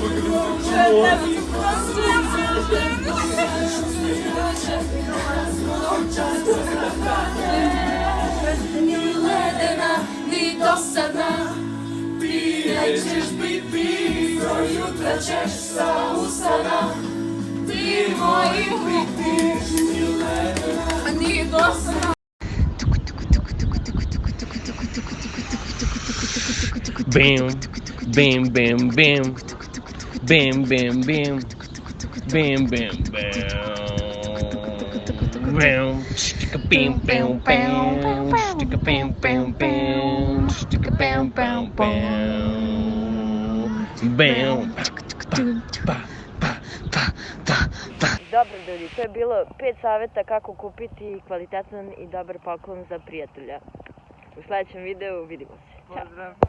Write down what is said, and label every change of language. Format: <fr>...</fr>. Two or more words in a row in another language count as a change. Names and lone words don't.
<hr>Ni ledena, ni dosadna, ti nećeš biti, do jutra ćeš sa usana, ti mojim biti, ni ledena, ni dosadna. Bam, bam, bam, bam, bam, bam, bam, bam, bam, bam, bam, sticka bam, bam, bam, sticka bam, bam, bam, sticka bam, bam, bam, bam, pa, pa, pa, pa, pa. Dobro ljudi, to je bilo 5 savjeta kako kupiti kvalitetan i dobar poklon za prijatelja. U sljedećem videu vidimo se. Ćao.</hr>